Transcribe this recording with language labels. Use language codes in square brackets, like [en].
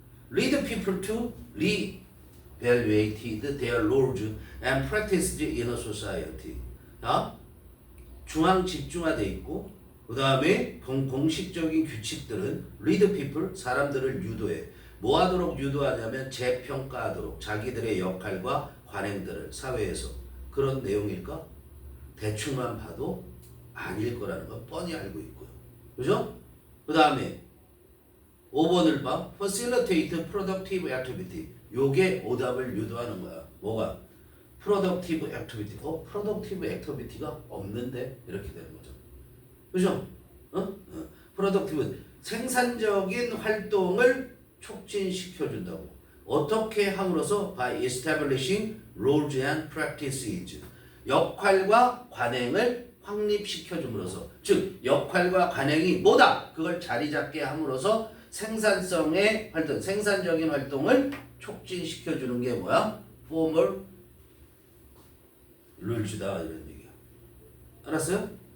[en] Lead people to re-evaluate their roles and practices in a society. [ko] 중앙 집중화돼 있고 그 다음에 공식적인 규칙들은 [en] lead people, [ko] 사람들을 유도해. 뭐 하도록 유도하냐면 재평가하도록 자기들의 역할과 관행들을 사회에서. 그런 내용일까? 대충만 봐도 아닐 거라는 건 뻔히 알고 있고요. 그죠? 그 다음에 5번을 봐. [en] facilitate productive activity. [ko] 요게 오답을 유도하는 거야. 뭐가? [en] productive activity. productive activity가 [ko] 없는데? 이렇게 되는 거죠. 그죠? productive. 생산적인 활동을 촉진시켜준다고. 어떻게 함으로써? [en] by establishing roles and practices. [ko] 역할과 관행을 확립시켜줌으로써. 즉, 역할과 관행이 뭐다? 그걸 자리 잡게 함으로써 생산성의 활동, 생산적인 활동을 촉진시켜주는 게 뭐야? formal rules다 이런 얘기야. 알았어요?